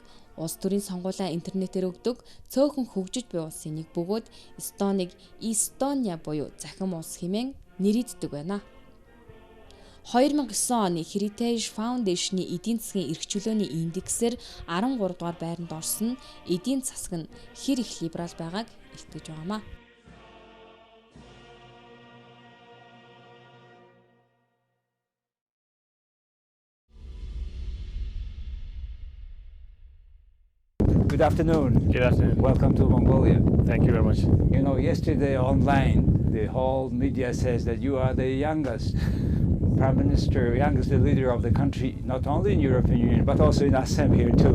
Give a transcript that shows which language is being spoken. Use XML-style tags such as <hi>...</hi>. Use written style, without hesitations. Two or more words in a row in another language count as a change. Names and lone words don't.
<mn>Улс төрийн сонгуулаа интернетээр өгдөг цөөхөн хөгжиж буй улсын нэг бөгөөд Эстониг e-Estonia буюу захим улс хэмээн нэрийддэг байна. 2009 оны Heritage Foundation-ы эдийн засгийн эрх чөлөөний индексээр 13 дугаар байранд орсон эдийн засаг нь хэр их либерал байгааг илтгэж байгаамаа.</mn> <en>Good afternoon. Good afternoon. Welcome to Mongolia. Thank you very much. You know, yesterday online, the whole media says that you are the youngest Prime Minister, youngest leader of the country, not only in European Union, but also in Assam here too.</en>